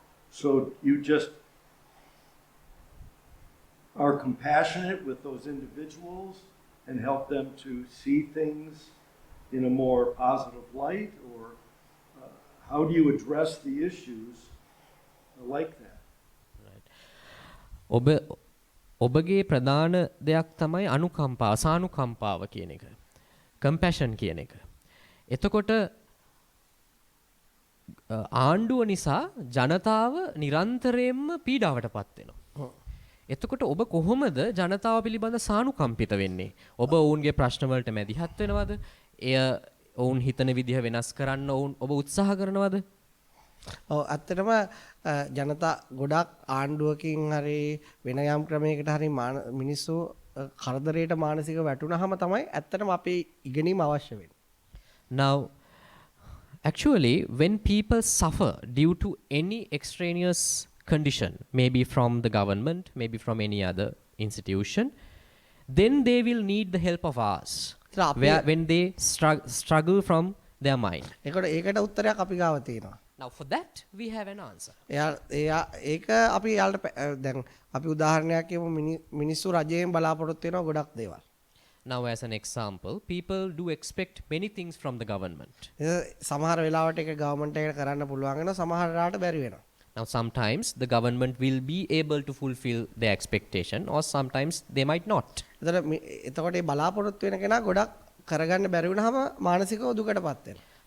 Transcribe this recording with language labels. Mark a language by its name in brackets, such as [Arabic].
[English] So you just are compassionate with those individuals and help them to see things in a more positive light, or how do you address the issues like that? Right. [Sinhala] ඔබගේ ප්‍රධාන දෙයක් තමයි අනුකම්පාව, සානුකම්පාව කියන එක. compassion කියන එක. එතකොට ආණ්ඩුව නිසා ජනතාව නිරන්තරයෙන්ම පීඩාවටපත් වෙනවා. එතකොට ඔබ කොහොමද ජනතාව පිළිබඳ සානුකම්පිත වෙන්නේ? ඔබ ඔවුන්ගේ ප්‍රශ්න වලට මැදිහත් වෙනවද? එය ඔවුන් හිතන විදිහ වෙනස් කරන්න ඔබ උත්සාහ කරනවද? ඔව් ඇත්තටම ජනතා ගොඩක් ආණ්ඩුවකින් හරි වෙන යම් ක්‍රමයකට හරි මිනිස්සු කරදරයට මානසික වැටුනහම තමයි ඇත්තටම අපේ ඉගෙනීම අවශ්‍ය වෙන්නේ. [English] Now Actually, when people suffer due to any extraneous condition, maybe from the government, maybe from any other institution, then they will need the help of us. When they struggle from their mind. [Sinhala] ඒකට උත්තරයක් අපි ගාව තියෙනවා. [English] Now for that, we have an answer. [Sinhala] ඒක අපි යාලට දැන් අපි උදාහරණයක් කියමු මිනිස්සු රජයෙන් බලාපොරොත්තු වෙනවා ගොඩක් දේවල්. [English] Now as an example, people do expect many things from the government. [Sinhala] සමහර වෙලාවට ඒක ගවර්න්මන්ට් එකට කරන්න පුළුවන් වෙනවා සමහර වෙලාවට බැරි වෙනවා. [English] Now sometimes the government will be able to fulfill their expectation or sometimes they might not. [Sinhala] එතකොට මේ බලාපොරොත්තු වෙන කෙනා ගොඩක් කරගන්න බැරි වුණාම මානසිකව දුකටපත් වෙනවා.